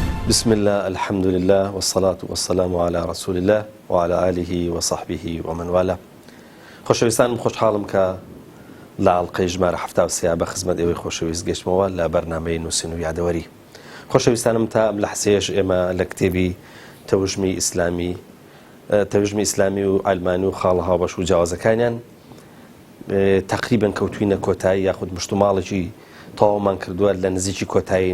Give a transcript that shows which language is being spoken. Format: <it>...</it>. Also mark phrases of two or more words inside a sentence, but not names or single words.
<ar>بسم الله الحمد لله والصلاة والسلام على رسول الله وعلى آله وصحبه ومن والاه.</ar> <ckb>خۆشەویستانم خۆشحاڵم کە لە ئاڵلقەی ژمارە 73 بە خزمەت ئێوەی خۆشەویست گەشتمەوە لە بەرنامەی نووسین و یادەوەری. خۆشەویستانم تا لە حسێش ئێمە لە کتێبی تەوژمی ئیسلامی و ئالمانی و خاڵە هاوبەش و جیاوازەکانیان تقریباً کەوتوینە کۆتایی یاخود مشتوماڵێکی تەواومان کردووە لە نزیکی کۆتایین.</ckb>